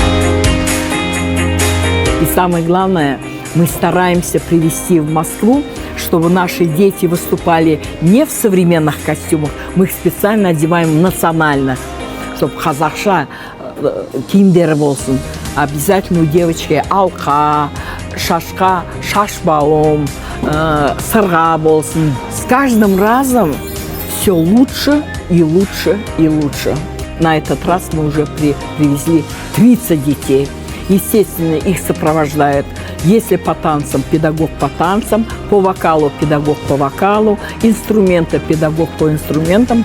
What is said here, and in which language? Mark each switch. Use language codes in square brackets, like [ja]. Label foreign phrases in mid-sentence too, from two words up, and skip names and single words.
[ru] И самое главное, мы стараемся привезти в Москву, чтобы наши дети выступали не в современных костюмах, мы их специально одеваем национально, чтобы [kk] қазақша киімдері болсын. [ru] Обязательно у девочки [kk] алқа, шашқа, шашбауым, сырға болсын. [ru] С каждым разом все лучше и лучше и лучше. На этот раз мы уже привезли 30 детей. Естественно, их сопровождает, если по танцам, педагог по танцам, по вокалу, педагог по вокалу, инструменты, педагог по инструментам.